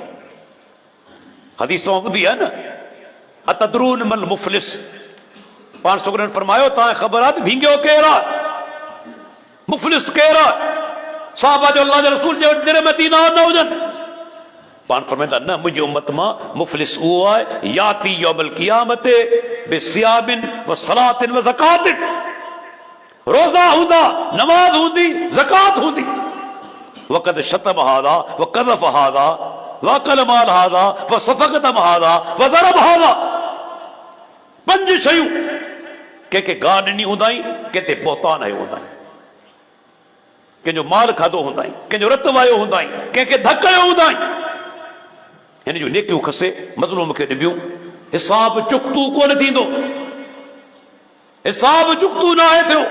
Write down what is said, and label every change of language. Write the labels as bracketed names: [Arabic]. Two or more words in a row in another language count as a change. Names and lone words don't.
[Sindhi] हदीस ॿुधी आहे न, [Arabic] أتدرون ما المفلس, [Sindhi] पाण सुगरनि फरमायो तव्हांखे ख़बर आहे त भींगियो केरु आहे, मुफ़लिस केरु आहे। साहबा जो अल्लाह जे रसूल जे दिल में दीनार न हुजनि, पाण फरमाईंदा न, मुंहिंजी उम्मत मां मुफ़लिस उहो आहे, [Arabic] يأتي يوم القيامة بصيام وصلاة وزكاة, [Sindhi] रोज़ा हूंदा, नमाज हूंदी, ज़कात हूंदी, [Arabic] وقد شتم هذا وقذف هذا وأكل مال هذا وسفك دم هذا وضرب هذا. [Sindhi] 5 शयूं कंहिंखे गाह ॾिनी हूंदाई, कंहिंते बोहतान आयो हूंदाई, कंहिंजो माल खाधो हूंदाई, कंहिंजो रतु वायो हूंदाई, कंहिंखे धकयो हूंदाई, हिन जूं नेकियूं खसे मज़लूम खे ॾिबियूं, हिसाब चुक्तू कोन थींदो, हिसाब चुक्तू न आहे थियो।